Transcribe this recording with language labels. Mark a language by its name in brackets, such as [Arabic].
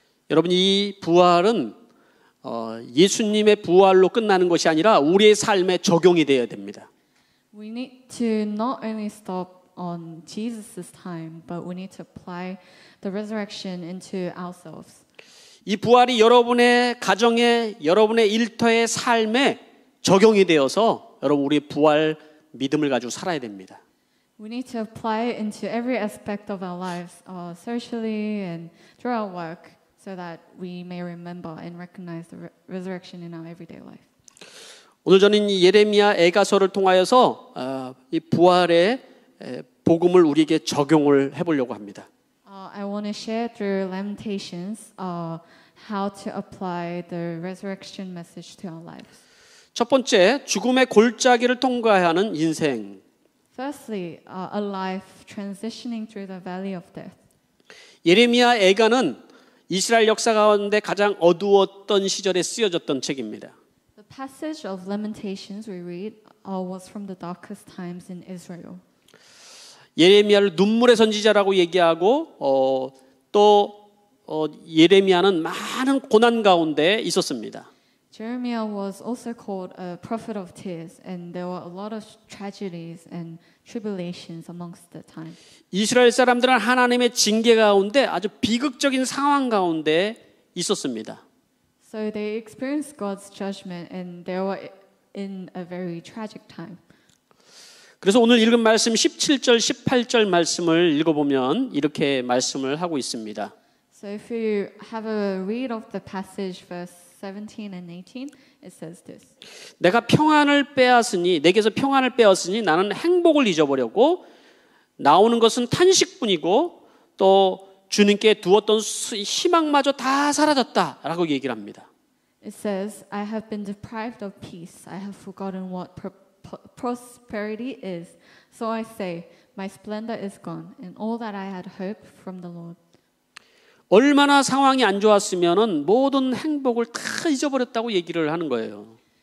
[Korean] 여러분 이 부활은 예수님의 부활로 끝나는 것이 아니라 우리의 삶에 적용이 되어야 됩니다. [English] We need to not only stop on Jesus' time, but we need to apply the resurrection into ourselves. [Korean] 이 부활이 여러분의 가정에, 여러분의 일터의 삶에 적용이 되어서 여러분 우리의 부활 믿음을 가지고 살아야 됩니다. [English] We need to apply it into every aspect of our lives, socially and through our work, so that we may remember and recognize the resurrection in our everyday life. [Korean] 오늘 저는 이 예레미야 애가서를 통하여서 이 부활의 복음을 우리에게 적용을 해보려고 합니다. [English] I want to share through Lamentations how to apply the resurrection message to our lives. [Korean] 첫 번째, 죽음의 골짜기를 통과하는 인생. [English] Firstly, a life transitioning through the valley of death. [Korean] 예레미야 애가는 이스라엘 역사 가운데 가장 어두웠던 시절에 쓰여졌던 책입니다. [English] The passage of Lamentations we read was from the darkest times in Israel. [Korean] 예레미야를 눈물의 선지자라고 얘기하고 또 예레미야는 많은 고난 가운데 있었습니다. [English] Jeremiah was also called a prophet of tears, and there were a lot of tragedies and tribulations amongst the time. [Korean] 이스라엘 사람들은 하나님의 징계 가운데 아주 비극적인 상황 가운데 있었습니다. [English] So they experienced God's judgment, and they were in a very tragic time. [Korean] 그래서 오늘 읽은 말씀 17절, 18절 말씀을 읽어보면 이렇게 말씀을 하고 있습니다. [English] So if you have a read of the passage, verse 17 and 18, it says this. [Korean] 내가 평안을 빼앗으니 내게서 평안을 빼앗으니 나는 행복을 잊어버렸고 나오는 것은 탄식뿐이고 또 주님께 두었던 희망마저 다 사라졌다라고 얘기를 합니다. [English] It says, I have been deprived of peace. I have forgotten what prosperity is. So I say, my splendor is gone, and all that I had hoped from the Lord. [Korean] 얼마나 상황이 안 좋았으면은 모든 행복을 다 잊어버렸다고 얘기를 하는 거예요.